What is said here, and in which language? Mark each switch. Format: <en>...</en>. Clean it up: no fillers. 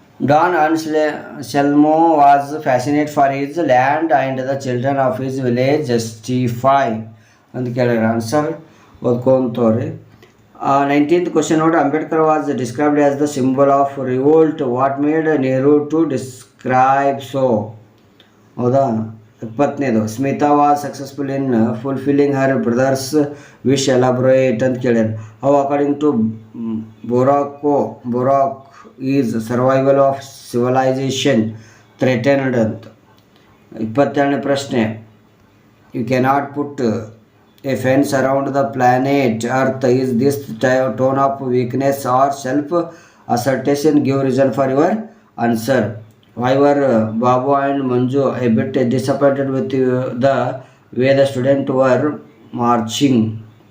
<en>Don Anselmo was fascinated for his land and the children of his village justify</en> <kn>ಅಂತ ಕೇಳ್ಯಾರ. Answer ಓದ್ಕೊಂತವ್ರಿ. 19th question ನೋಡ್ರಿ.</kn> <en>Ambedkar was described as the symbol of revolt. What made Nehru to describe so.</en> <kn>ಹೌದಾ. 20ನೇದು.</kn> <en>Smita was successful in fulfilling her brothers wish elaborate</en> <kn>ಅಂತ ಕೇಳ್ಯಾರ.</kn> <en>how according to Borak is survival of civilisation threatened</en> <kn>ಅಂತ. 22ನೇ ಪ್ರಶ್ನೆ.</kn> <en>You cannot put a fence around the planet Earth. Is this tone of weakness or self-assertion? Give reason for your answer. Why were Babu and Manju a bit disappointed with the way the students were marching?</en>